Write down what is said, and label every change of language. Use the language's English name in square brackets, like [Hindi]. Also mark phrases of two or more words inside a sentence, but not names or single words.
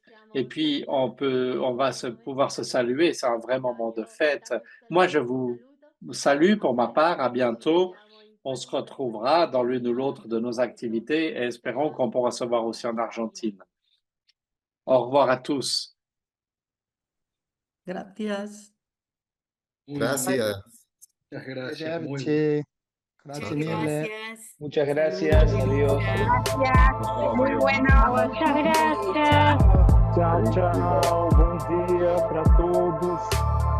[French] Et puis, on va pouvoir se saluer. C'est un vrai moment de fête. Moi, je vous salue pour ma part. À bientôt. On se retrouvera dans l'une ou l'autre de nos activités et espérons qu'on pourra se voir aussi en Argentine. Au revoir à tous. [Spanish] Gracias. Gracias. Muchas gracias. [Italian] Arrivederci. Chao, Grazie chao. mille. [Spanish] Muchas gracias, adiós. Gracias. Muy bueno. Muchas gracias. [Portuguese] Tchau, tchau. Bom dia para todos.